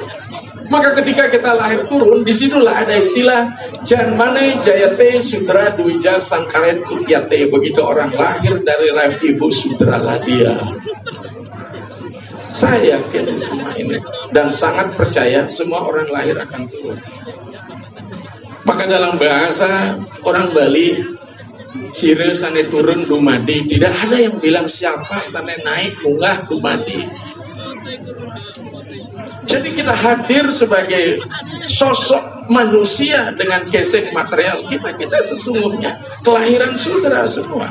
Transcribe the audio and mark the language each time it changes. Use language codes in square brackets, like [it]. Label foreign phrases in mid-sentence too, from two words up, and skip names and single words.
[id] Maka ketika kita lahir turun, disitulah ada istilah [sa] Janmane Jayate Sudra Dwija Sangkaret Utyate. [id] Begitu orang lahir dari rahim ibu, sudralah dia. Saya yakin semua ini dan sangat percaya semua orang lahir akan turun. Maka dalam bahasa orang Bali, [ban] sire sane turun dumadi, [id] tidak ada yang bilang siapa [ban] sane naik munggah dumadi. [id] Jadi kita hadir sebagai sosok manusia dengan gesek material kita sesungguhnya kelahiran sudra semua.